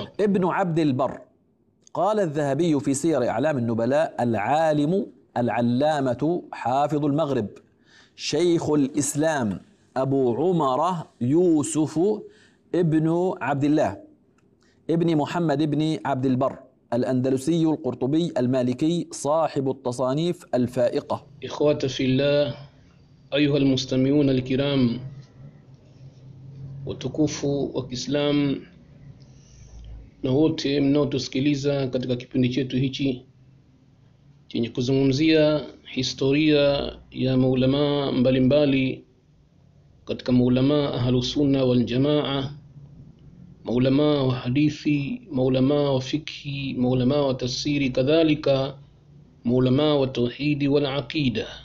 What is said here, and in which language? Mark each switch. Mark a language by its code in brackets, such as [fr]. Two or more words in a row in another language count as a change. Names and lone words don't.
[ar] ابن عبد البر قال الذهبي في سير أعلام النبلاء: العالم العلامة حافظ المغرب شيخ الإسلام أبو عمر يوسف ابن عبد الله ابن محمد ابن عبد البر الأندلسي القرطبي المالكي صاحب التصانيف الفائقة. إخوة في الله، أيها المستمعون الكرام [sw] watukufu wa Kiislamu na wote mnaotusikiliza katika kipindi chetu hichi chenye kuzungumzia historia ya maulama mbalimbali katika maulama ahlusunna wal jamaa, maulama wa hadithi, maulama wa fikhi, maulama wa tafsiri, kadhalika maulama wa tauhidi wal aqida.